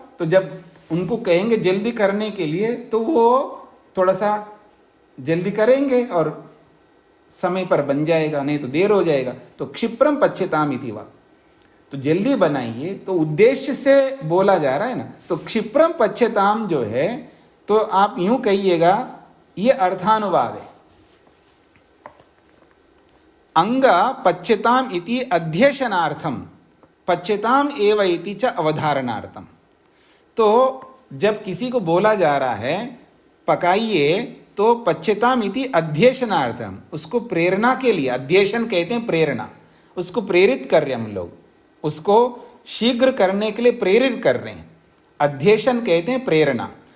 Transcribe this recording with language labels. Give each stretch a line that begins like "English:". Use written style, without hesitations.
Hindi: तो जब उनको कहेंगे जल्दी करने के लिए तो वो थोड़ा सा जल्दी करेंगे और समय पर बन जाएगा, नहीं तो देर हो जाएगा। तो
Sanskrit: क्षिप्रम पच्यताम इति वा,
Hindi: तो जल्दी बनाइए, तो उद्देश्य से बोला जा रहा है ना। तो
Sanskrit: क्षिप्रम पच्यताम
Hindi: जो है, तो आप यूं कहिएगा, ये अर्थानुवाद है।
Sanskrit: अंग पच्यताम इति अध्यशनार्थम, पच्यताम एव इति च अवधारणार्थम।
Hindi: तो जब किसी को बोला जा रहा है पकाइए, तो
Sanskrit: पच्यताम इति अध्यशनार्थम,
Hindi: उसको प्रेरणा के लिए, अध्यशन कहते हैं प्रेरणा, उसको प्रेरित कर रहे हैं हम लोग, उसको शीघ्र करने के लिए प्रेरित कर रहे हैं, अध्यशन कहते हैं प्रेरणा।